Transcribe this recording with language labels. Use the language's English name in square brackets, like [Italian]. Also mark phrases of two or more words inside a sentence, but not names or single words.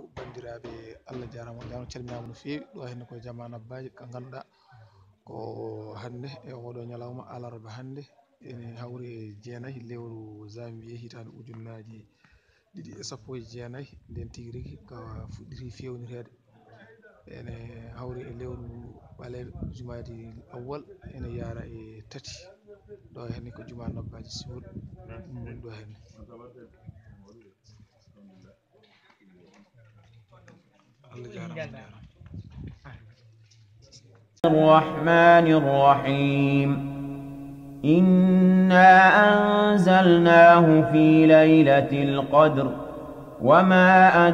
[Fula] Bandiraɓe Allah jarama on calminama no fewi. Ɗo henne koye Jamma Nabbaji ka ganduɗa ko hande e oɗo ñalawma alarba hande ene hawri e jeenayyi lewru janvier hitande ujunnaji 2019 nden tigui rigui ko fuɗɗiti fewnitede ene hawri e lewru ɓaleɗo jumadi awwal ene yara e tati. ɗo henne ko Juma Nabbaji siwol woni ɗo henne. [Arabic] الرحمن الرحيم إنا أنزلناه في ليلة القدر وما